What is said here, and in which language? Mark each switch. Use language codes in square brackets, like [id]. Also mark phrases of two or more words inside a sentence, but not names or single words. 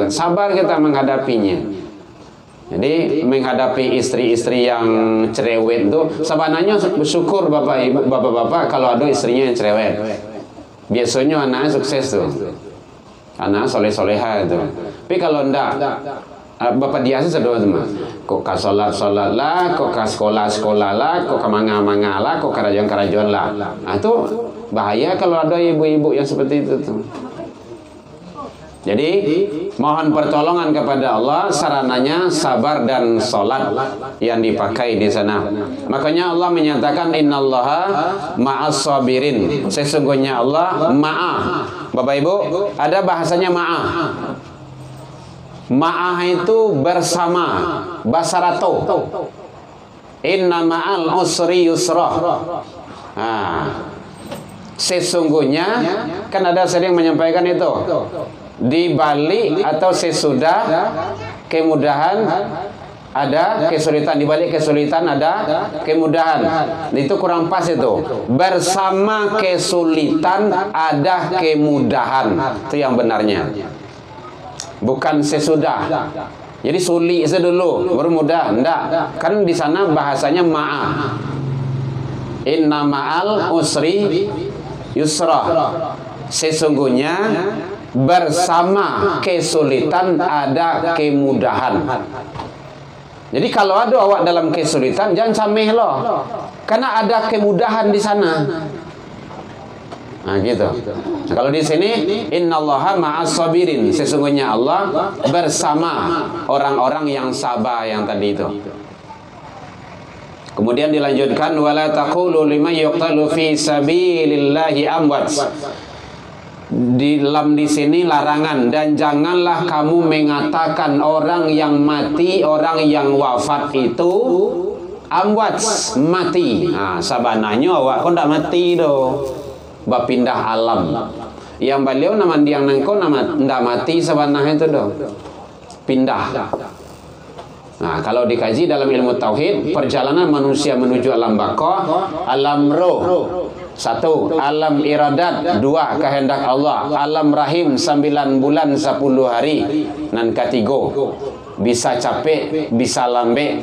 [id] Sabar kita menghadapinya. Jadi menghadapi istri-istri yang cerewet itu sebenarnya bersyukur bapak ibu bapak-bapak kalau ada istrinya yang cerewet. Biasanya anaknya sukses tuh, anak soleh-soleha itu. Tapi kalau enggak, bapak dia sih sedih teman. [min] Kok ka sholat lah, kok ka sekolah lah, kok ka manga lah, kok karajuan lah. [id] Nah itu bahaya kalau ada ibu-ibu yang seperti itu tuh. Jadi mohon pertolongan kepada Allah, sarananya sabar dan sholat yang dipakai di sana. Makanya Allah menyatakan [ar] إن الله مع الصابرين. [id] Sesungguhnya Allah ma'ah. Bapak Ibu, ada bahasanya ma'ah. Ma'ah itu bersama, [min] basarato. [ar] إن مع العسر يسرا. [id] Sesungguhnya kan ada sering menyampaikan itu. Di balik atau sesudah kemudahan ada kesulitan, di balik kesulitan ada kemudahan. Itu kurang pas itu. Bersama kesulitan ada kemudahan. Itu yang benarnya. Bukan sesudah. Jadi sulit sedulu baru mudah. Enggak. Kan di sana bahasanya ma'ah. [ar] إن مع العسر يسرا. [id] Sesungguhnya bersama kesulitan ada kemudahan. Jadi kalau ada awak dalam kesulitan jangan sameh loh, karena ada kemudahan di sana. Nah gitu. Nah, kalau di sini [ar] إن الله مع الصابرين, [id] sesungguhnya Allah bersama orang-orang yang sabar yang tadi itu. Kemudian dilanjutkan [ar] ولا تقولوا لمن يقتل في سبيل الله أموات. [id] Di sini larangan, dan janganlah kamu mengatakan orang yang mati, orang yang wafat itu amwat, mati. Nah, [min] sabananya awak kau ndak mati do, bapindah alam. Yang beliau nama diang nangko nama ndak mati sabananya itu do, [id] pindah. Nah, kalau dikaji dalam ilmu tauhid, perjalanan manusia menuju alam baqah, alam roh. 1. Alam iradat. 2. Kehendak Allah. Alam rahim 9 bulan 10 hari. Dan ketiga, bisa capek, bisa lambe.